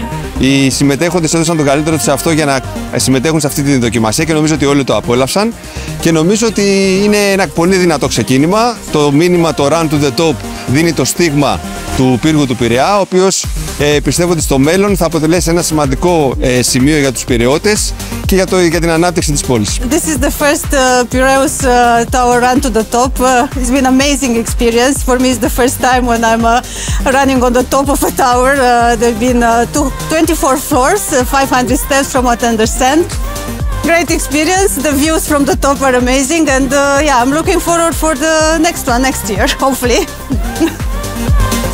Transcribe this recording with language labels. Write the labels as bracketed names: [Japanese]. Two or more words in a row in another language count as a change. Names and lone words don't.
[Greek] Οι συμμετέχοντες έδωσαν τον καλύτερο τους σε αυτό για να συμμετέχουν σε αυτή τη δοκιμασία και νομίζω ότι όλοι το απόλαυσαν και νομίζω ότι είναι ένα πολύ δυνατό ξεκίνημα. Το μήνυμα, το Run to the Top, δίνει το στίγμα του πύργου του Πειραιά, ο οποίος πιστεύω ότι στο μέλλον θα αποτελέσει ένα σημαντικό σημείο για τους Πειραιώτες και για την ανάπτυξη της πόλης. [English] This is the first Piraeus Tower Run to the Top. It's been an amazing experience. For me, it's the first time when I'm running on the top of a tower. There have been 24 floors, 500 steps from what I understand. Great experience. The views from the top are amazing, and yeah, I'm looking forward for the next one next year, hopefully.